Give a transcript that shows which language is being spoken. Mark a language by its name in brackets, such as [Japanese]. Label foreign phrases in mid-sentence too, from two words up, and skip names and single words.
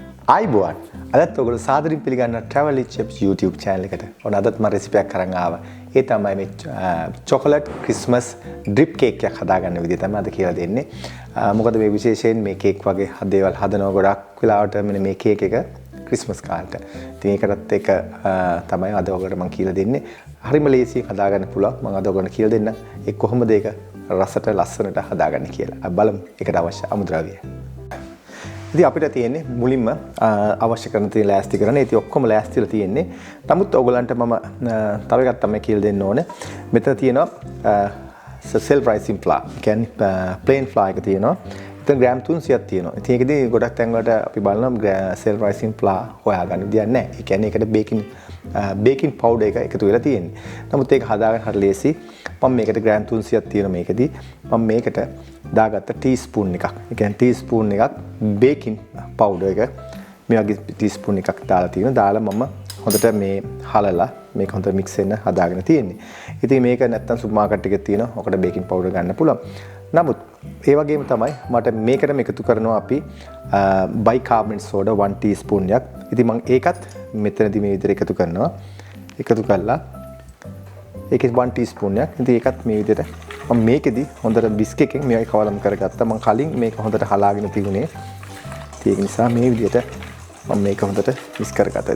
[Sinhala] ආයිබෝන් අදත් ඔයගොල්ලෝ සාදරින් පිළිගන්න Travel Chips YouTube channel එකට. ඔන්න අදත් මම රෙසිපි එකක් අරන් ආවා. ඒ තමයි මේ [English] chocolate Christmas drip cake [Sinhala] එකක් හදාගන්න විදිය තමයි අද කියලා දෙන්නේ. මොකද මේ විශේෂයෙන් මේ කේක් වගේ දේවල් හදනවා ගොඩක් වෙලාවට මෙන්න මේ කේක් එක Christmas කාලේට. ඉතින් ඒකටත් එක තමයි අද ඔයගොල්ලෝ මම කියලා දෙන්නේ. හරිම ලේසියෙන් හදාගන්න පුළුවන්. මම අද ඔයගොල්ලන්ට කියලා දෙන්නම්. ඒ කොහොමද ඒක රසට ලස්සනට හදාගන්නේ කියලා. අපි බලමු ඒකට අවශ්‍ය අමුද්‍රව්‍ය. ඉතින් අපිට තියෙන්නේ මුලින්ම අවශ්‍ය කරන තේ ලෑස්ති කරන්න. ඉතින් ඔක්කොම ලෑස්තිලා තියෙන්නේ. නමුත් ඔයගලන්ට මම තව එකක් තමයි කියලා දෙන්න ඕනේ. මෙතන තියෙනවා [English] self rising flour. [Sinhala] කියන්නේ [English] plain flour [Sinhala] එක තියෙනවා. ඉතින් ග්‍රෑම් 300ක් තියෙනවා. ඉතින් ඒකදී ගොඩක් තැන් වලට අපි බලනවා [English] self rising flour [Sinhala] හොයාගන්න විදියක් නැහැ. ඒ කියන්නේ ඒකට [English] baking powder [Sinhala] එක එකතු වෙලා තියෙන්නේ. නමුත් ඒක හදාගන්න හරිය ලේසි. මම මේකට ග්‍රෑම් 300ක් තියෙනවා මේකදී. මම මේකට දාගත්ත ටීස්පූන් එකක්. ඒ කියන්නේ ටීස්පූන් එකක් [English] baking powder [Sinhala] එක මේ වගේ ටීස්පූන් එකක් දාලා තියෙනවා. දාලා මම හොඳට මේ හලලා මේක හොඳට mix වෙන්න හදාගෙන තියෙන්නේ. ඉතින් මේක නැත්තම් සුපර් මාකට් එකේ තියෙනවා. ඔකට [English] baking powder [Sinhala] ගන්න පුළුවන්. නමුත් ඒ වගේම තමයි මට මේකටම එකතු කරනවා අපි [English] bicarbonate soda 1 teaspoon [Sinhala] එකක්. ඉතින් මම ඒකත් මෙතනදී මේ විදිහට එකතු කරනවා. එකතු කළා ඒකේ 1 teaspoon එකක්. ඉතින් ඒකත් මේ විදිහට මම මේකෙදි හොඳට බිස්ක් එකෙන් මේක කවලම් කරගත්තා. මම කලින් මේක හොඳට හලාගෙන තිබුණේ. ඒක නිසා මේ විදිහට මම මේක හොඳට මික්ස් කරගත්තා.